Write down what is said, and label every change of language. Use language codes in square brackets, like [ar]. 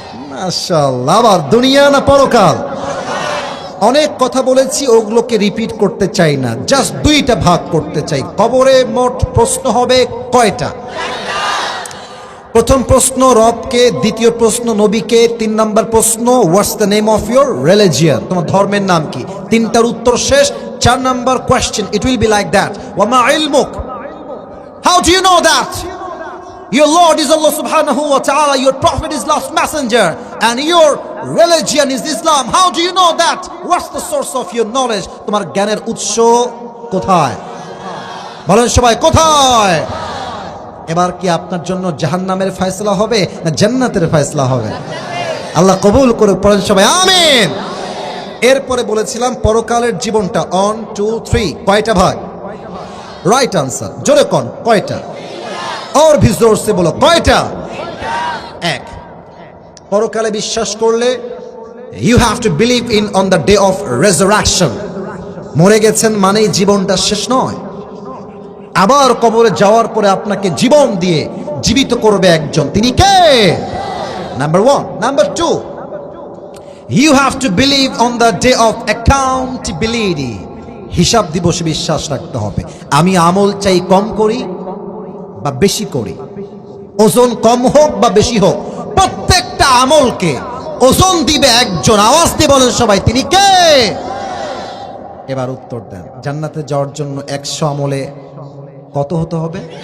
[bn] মাশাআল্লাহ, আবার দুনিয়া না পরকাল? অনেক কথা বলেছি, ওগুলোকে রিপিট করতে চাই না, জাস্ট 2টা ভাগ করতে চাই। কবরে মোট প্রশ্ন হবে কয়টা? প্রথম প্রশ্ন রবকে, দ্বিতীয় প্রশ্ন নবীকে, 3 নাম্বার প্রশ্ন [en] what's the name of your religion, [bn] তোমার ধর্মের নাম কি? 3টার উত্তর শেষ। [en] 4 number question, it will be like that, [ar] ওয়া মা ইলমুক, [en] How do you know that your Lord is Allah subhanahu wa ta'ala, your prophet is last messenger, and your religion is Islam, how do you know that? What's the source of your knowledge? [bn] তোমার জ্ঞানের উৎস কোথায়? বলেন সবাই কোথায়? এবার কি আপনার জন্য জাহান্নামের ফয়সালা হবে না জান্নাতের ফয়সালা হবে? আল্লাহ কবুল করে, পড়েন সবাই আমিন। এরপরে বলেছিলাম পরকালের জীবনটা 1 2 3 কয়টা ভাগ? [en] right answer, [bn] জোরে কোন কয়টা? [hi] और भी जोर से बोलो [bn] কয়টা? এক। পরকালে বিশ্বাস করলে [en] you have to believe in on the day of resurrection, [bn] মরে গেছেন মানেই জীবনটা শেষ নয়। আবার কবরে যাওয়ার পরে আপনাকে জীবন দিয়ে জীবিত করবে একজন, তিনি কে? Number 1। [en] number 2, you have to believe on the day of accountability, [bn] হিসাব দিবসে বিশ্বাস রাখতে হবে। আমি আমল চাই কম করি বা বেশি করি, ওজন কম হোক বা বেশি হোক, প্রত্যেকটা আমলকে ওজন দিবে একজন। আওয়াজ দিয়ে বলেন সবাই, তিনি কে? এবার উত্তর দেন। জান্নাতে যাওয়ার জন্য 100 আমলে কত হতে হবে?